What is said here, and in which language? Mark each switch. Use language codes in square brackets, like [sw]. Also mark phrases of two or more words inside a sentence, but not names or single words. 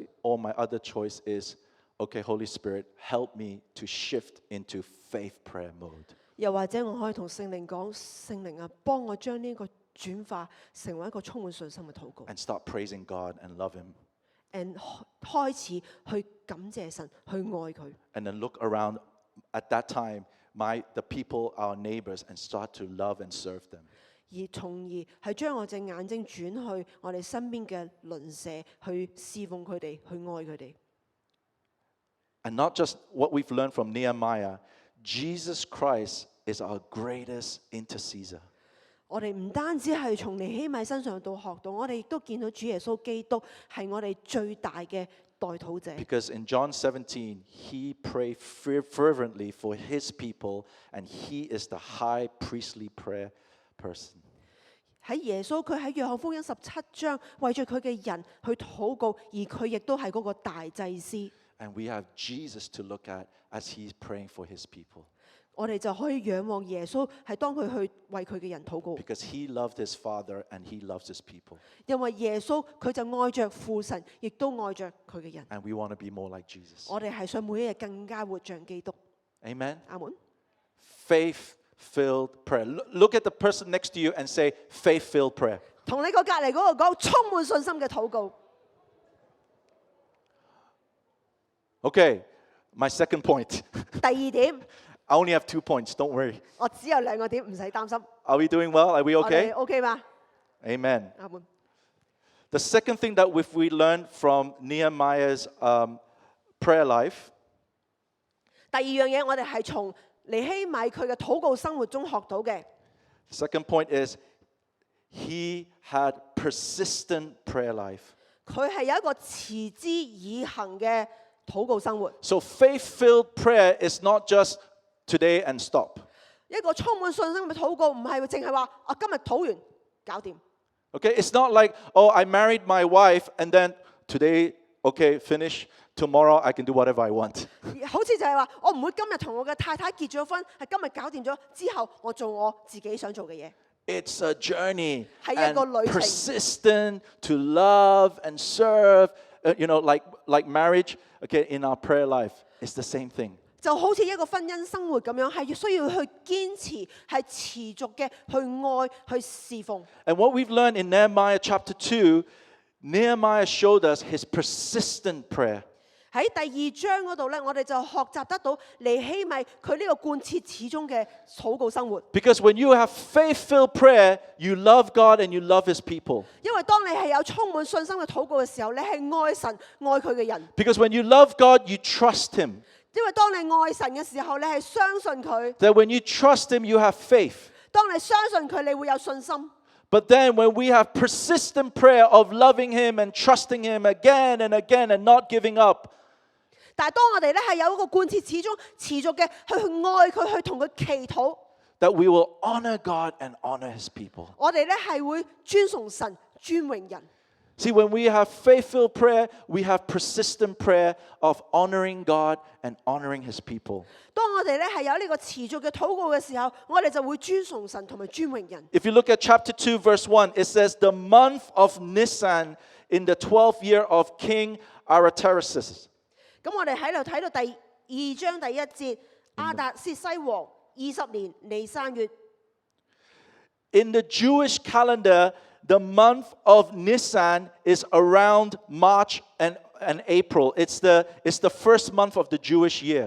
[en] Or my other choice is, okay, Holy Spirit, help me to shift into faith prayer mode. [yue] 又或者我可以同聖靈講：聖靈啊，幫我將呢個轉化成為一個充滿信心嘅禱告。 [en] And start praising God and love Him. [yue] and 開始去感謝神，去愛佢。 [en] And then look around at that time, the people, our neighbors, and start to love and serve them. [yue] 而從而係將我隻眼睛轉去我哋身邊嘅鄰舍，去侍奉佢哋，去愛佢哋。 [en] And not just what we've learned from Nehemiah, Jesus Christ is our greatest intercessor. [yue] 我哋唔單止係從尼希米身上度學到，我哋亦都見到主耶穌基督係我哋最大嘅代禱者。 [en] Because in John 17, he prayed fervently for his people, and he is the high priestly prayer person. [yue] 喺耶穌佢喺約翰福音17章為住佢嘅人去禱告，而佢亦都係嗰個大祭司。 [en] And we have Jesus to look at as he's praying for his people. [yue] 我哋就可以仰望耶穌，係當佢去為佢嘅人禱告。 [en] Because he loved his Father and he loves his people. [yue] 因為耶穌佢就愛着父神，亦都愛着佢嘅人。 [en] And we want to be more like Jesus. [yue] 我哋係想每一日更加活像基督。 [en] Amen? [yue] 阿門。 [en] Faith-filled prayer. Look at the person next to you and say, faith-filled prayer. [yue] 同你個隔離嗰個講充滿信心嘅禱告。 [en] Okay, my second point. [yue] 第二點， [en] I only have 2 points, don't worry. [yue] 我只有兩個點，唔使擔心。 [en] Are we doing well? Are we [yue] 我哋 [en] okay? [yue] OK 嗎？ [en] Amen. [yue] 阿門。 [en] The second thing that we learned from Nehemiah's prayer life, [yue] 第二樣嘢，我哋係從尼希米佢嘅禱告生活中學到嘅。 [en] second point is he had persistent prayer life. [yue] 佢係有一個持之以恆嘅禱告生活。 [en] So faith-filled prayer is not just today and stop. [yue] 一個充滿信心嘅禱告，唔係淨係話我今日禱完搞掂。 [en] Okay, it's not like, oh, I married my wife and then today, okay, finish. Tomorrow I can do whatever I want. [yue] 好似就係話，我唔會今日同我嘅太太結咗婚，係今日搞掂咗之後，我做我自己想做嘅嘢。 [en] It's a journey [yue] 係一個 [en] and [yue] 旅程。 [en] persistent to love and serve, like marriage, okay, in our prayer life, it's the same thing. [yue] 就好似一個婚姻生活咁樣，係需要去堅持，係持續嘅去愛、去侍奉。 [en] And what we've learned in Nehemiah Chapter 2, Nehemiah showed us his persistent prayer. [yue] 喺第二章嗰度咧，我哋就學習得到尼希米佢呢個貫徹始終嘅禱告生活。 [en] Because when you have faith-filled prayer, you love God and you love His people. [yue] 因為當你係有充滿信心嘅禱告嘅時候，你係愛神、愛佢嘅人。 [en] Because when you love God, you trust Him. [yue] 因為當你愛神嘅時候，你係相信佢。 [en] That when you trust Him, you have faith. [yue] 當你相信佢，你會有信心。 [en] But then when we have persistent prayer of loving Him and trusting Him again and again and not giving up, [yue] 但係當我哋咧係有一個貫徹始終、持續嘅去愛佢，去同佢祈禱， [en] that we will honor God and honor His people. [yue] 我哋咧係會尊崇神、尊榮人。 [en] See, when we have faith-filled prayer, we have persistent prayer of honoring God and honoring His people. [yue] 當我哋咧係有呢個持續嘅禱告嘅時候，我哋就會尊崇神同埋尊榮人。 [en] If you look at chapter 2, verse 1, it says, the month of Nisan in the 12th year of King Artaxerxes. [yue] 咁我哋喺度睇到第2章第1節，亞達薛西王20年尼散月。 [en] In the Jewish calendar, the month of Nisan is around March and April. It's the first month of the Jewish year.